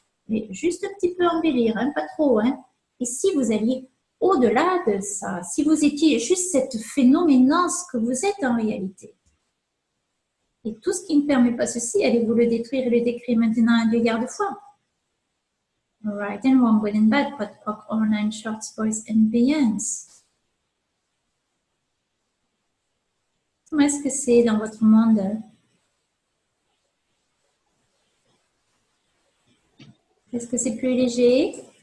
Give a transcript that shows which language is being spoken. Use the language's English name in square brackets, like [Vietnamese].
[French] Mais juste un petit peu embellir, hein, pas trop, hein. Et si vous alliez au-delà de ça, si vous étiez juste cette phénoménance que vous êtes en réalité. Et tout ce qui ne permet pas ceci, allez-vous le détruire et le décrire maintenant 1 milliard de fois. [English] Right and wrong, good and bad, pot, poc, or nine, shorts, boys and beyonds. [French] Comment est-ce que c'est dans votre monde? Est-ce que c'est plus léger?